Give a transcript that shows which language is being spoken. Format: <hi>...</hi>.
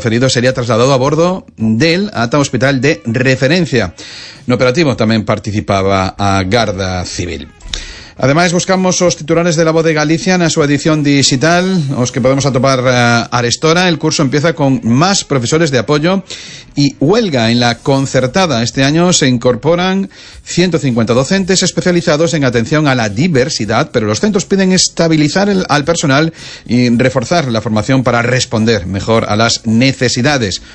<gl>O ferido sería trasladado a bordo del ata o hospital de referencia. No operativo tamén participaba a Garda Civil. Ademais, buscamos os titulares de La Voz de Galicia na súa edición digital, os que podemos atopar arestora.</gl> <es>El curso empieza con más profesores de apoyo y huelga en la concertada. Este año se incorporan 150 docentes especializados en atención a la diversidad, pero los centros piden estabilizar al personal y reforzar la formación para responder mejor a las necesidades.</es>